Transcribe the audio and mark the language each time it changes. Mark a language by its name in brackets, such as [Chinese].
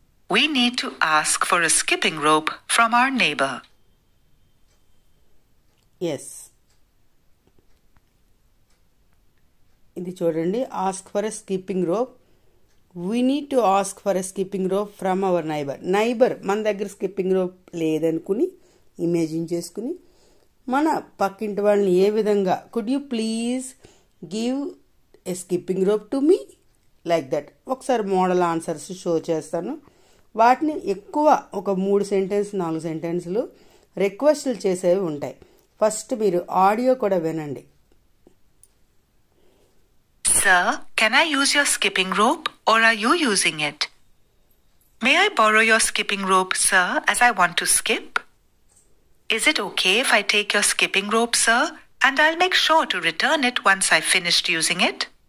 [English] We need to ask for a skipping rope from our neighbor. [Telugu] Yes, ఇది చూడండి. [English] ask for a skipping rope. we need to ask for a skipping rope from our neighbor. [Telugu] మన దగ్గర skipping rope లేదనుకుని imagine చేసుకుని మన పక్కింటి వాళ్ళని ఏ విధంగా [English] Could you please give a skipping rope to me like that. [Telugu] ఒకసారి మోడల్ ఆన్సర్స్ షో చేస్తాను. వాటిని ఎక్కువ ఒక 3 సెంటెన్స్ 4 సెంటెన్స్లు రిక్వెస్ట్లు చేసేవి ఉంటాయి. ఫస్ట్ మీరు ఆడియో కూడా వినండి. [English] Sir, can I use your skipping rope or are you using it? May I borrow your skipping rope, sir, as I want to skip? Is it okay if I take your skipping rope, sir, and I'll make sure to return it once I've finished using it?